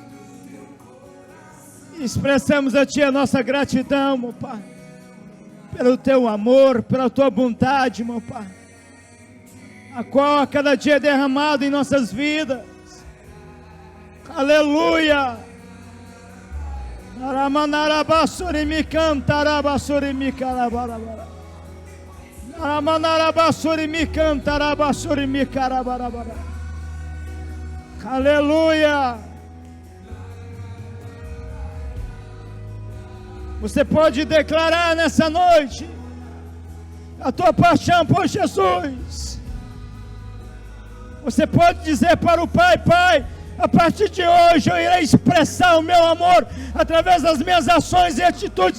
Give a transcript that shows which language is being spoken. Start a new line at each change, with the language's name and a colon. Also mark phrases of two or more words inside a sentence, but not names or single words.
Portuguese: Expressamos a ti a nossa gratidão, meu Pai, pelo teu amor, pela tua bondade, meu Pai, a qual a cada dia é derramado em nossas vidas. Aleluia. Naramanarabasuri cantarabasuri mi carabarabara. Naramanarabasuri mi cantarabasuri mi carabarabara. Aleluia. Você pode declarar nessa noite a tua paixão por Jesus. Você pode dizer para o Pai: Pai, A partir de hoje eu irei expressar o meu amor através das minhas ações e atitudes.